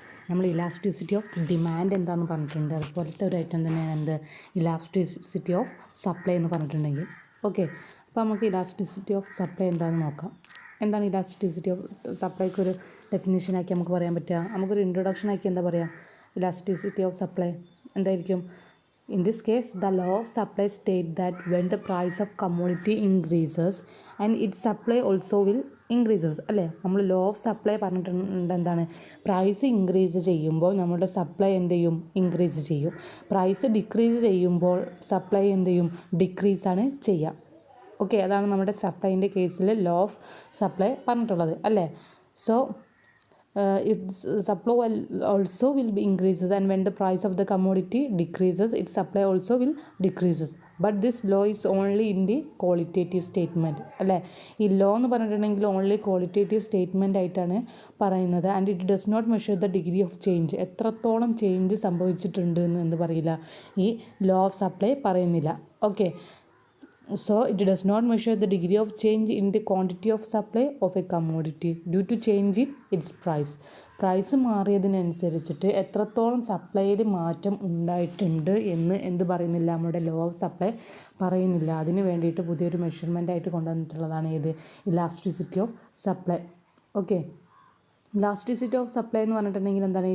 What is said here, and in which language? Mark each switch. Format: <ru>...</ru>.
<ml>നമ്മൾ elasticity of demand എന്താണെന്ന് പറഞ്ഞിട്ടുണ്ട്. അതുപോലത്തെ ഒരു ഐറ്റം തന്നെയാണ് എന്ത് ഇലാസ്റ്റിസിറ്റി ഓഫ് സപ്ലൈ എന്ന് പറഞ്ഞിട്ടുണ്ടെങ്കിൽ. ഓക്കെ, അപ്പോൾ നമുക്ക് ഇലാസ്റ്റിസിറ്റി ഓഫ് സപ്ലൈ എന്താണെന്ന് നോക്കാം. എന്താണ് ഇലാസ്റ്റിസിറ്റി ഓഫ് സപ്ലൈക്ക് ഒരു ഡെഫിനേഷനാക്കി നമുക്ക് പറയാൻ പറ്റുക? നമുക്കൊരു ഇൻട്രൊഡക്ഷൻ ആക്കി എന്താ പറയുക? ഇലാസ്റ്റിസിറ്റി ഓഫ് സപ്ലൈ എന്തായിരിക്കും?</ml> <en>In this case, the law of supply states that when the price of commodity increases and its supply also will increases.</en> <ml>അല്ലേ, നമ്മൾ ലോ ഓഫ് സപ്ലൈ പറഞ്ഞിട്ടുണ്ട്. എന്താണ്? പ്രൈസ് ഇൻക്രീസ് ചെയ്യുമ്പോൾ നമ്മുടെ സപ്ലൈ എന്ത് ചെയ്യും? ഇൻക്രീസ് ചെയ്യും. പ്രൈസ് ഡിക്രീസ് ചെയ്യുമ്പോൾ സപ്ലൈ എന്ത് ചെയ്യും? ഡിക്രീസാണ് ചെയ്യുക. ഓക്കെ, അതാണ് നമ്മുടെ സപ്ലൈൻ്റെ കേസിൽ ലോ ഓഫ് സപ്ലൈ പറഞ്ഞിട്ടുള്ളത് അല്ലേ.</ml> <en>So its supply also will be increases, and when the price of the commodity decreases, its supply also will decreases. But this law is only in the qualitative statement അല്ലേ.</en> <ml>ഈ law എന്ന് പറഞ്ഞിട്ടുണ്ടെങ്കിൽ only qualitative statement ആയിട്ടാണ് പറയുന്നത്.</ml> <en>And it does not measure the degree of change.</en> <ml>എത്രത്തോളം change സംഭവിച്ചിട്ടുണ്ട് എന്ന് എന്ത് പറയില്ല, ഈ ലോ ഓഫ് സപ്ലൈ പറയുന്നില്ല.</ml> <en>Okay, so it does not measure the degree of change in the quantity of supply of a commodity due to change in its price.</en> <ml>Price മാറിയതിനനുസരിച്ചിട്ട് എത്രത്തോളം സപ്ലൈയിൽ മാറ്റം ഉണ്ടായിട്ടുണ്ട് എന്ന് എന്ത് പറയുന്നില്ല, നമ്മുടെ ലോ ഓഫ് സപ്ലൈ പറയുന്നില്ല. അതിന് വേണ്ടിയിട്ട് പുതിയൊരു മെഷർമെൻ്റ് ആയിട്ട് കൊണ്ടുവന്നിട്ടുള്ളതാണ് ഏത്? Elasticity of supply. Okay, elasticity of supply എന്ന് പറഞ്ഞിട്ടുണ്ടെങ്കിൽ എന്താണ്?</ml>